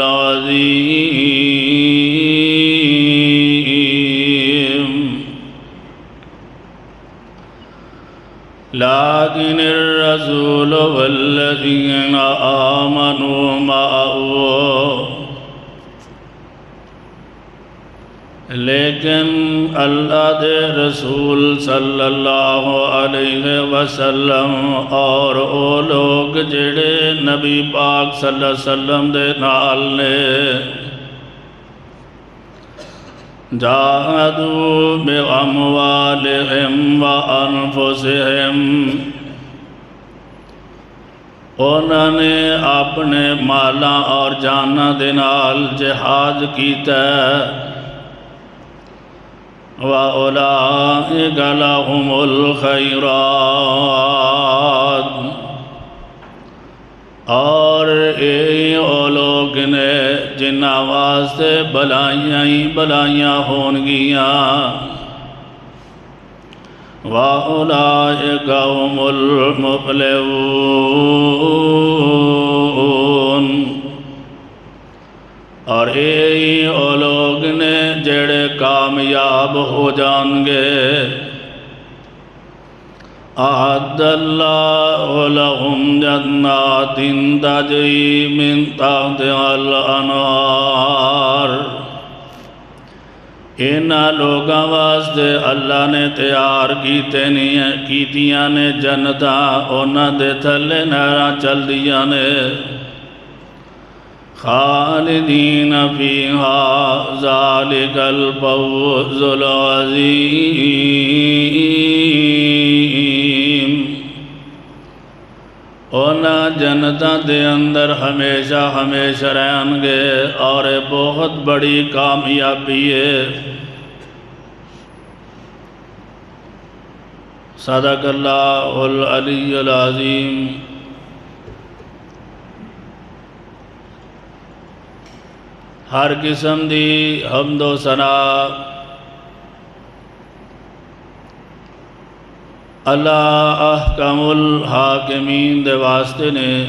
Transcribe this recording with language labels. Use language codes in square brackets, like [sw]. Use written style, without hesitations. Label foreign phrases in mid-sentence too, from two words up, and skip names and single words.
[ar] العظیم لیکن الرسول والذین آمنوا معه [pa] لیکن اللہ دے رسول [ar] صلی اللہ علیہ وسلم [pa] اور او لوگ جڑے نبی پاک [ar] صلی اللہ علیہ وسلم [pa] دے نال نے [ar] جاہدوا بأموالہم وأنفسہم [pa] انہوں نے اپنے مالاں اور جاناں دے نال جہاد کیتا ہے [ar] وَأُولَئِكَ لَهُمُ الْخَيْرَاتُ [pa] اور او لوگ نے جنہاں واسطے بلائیاں ہی بلائیاں ہونگیاں [ar] وَأُولَئِكَ هُمُ الْمُفْلِحُونَ [pa] اور او لوگ نے جڑے کامیاب ہو جانگے [ar] اعد اللہ لہم جنات تجری من تحتہا الانہار [pa] انہاں لوگاں واسطے اللہ نے تیار کیتیاں نے جنتاں انہاں دے تھلے نہراں چل دیاں نے [ar] خالدین فیہا ذالک الفوز العظیم [pa] انہاں جنتاں دے اندر ہمیشہ ہمیشہ رہن گے اور بہت بڑی کامیابی ہے [ar] صدق اللہ العلی العظیم [pa] ہر قسم دی حمد و ثنا اللہ [ar] احکم الحاکمین [pa] دے واسطے نے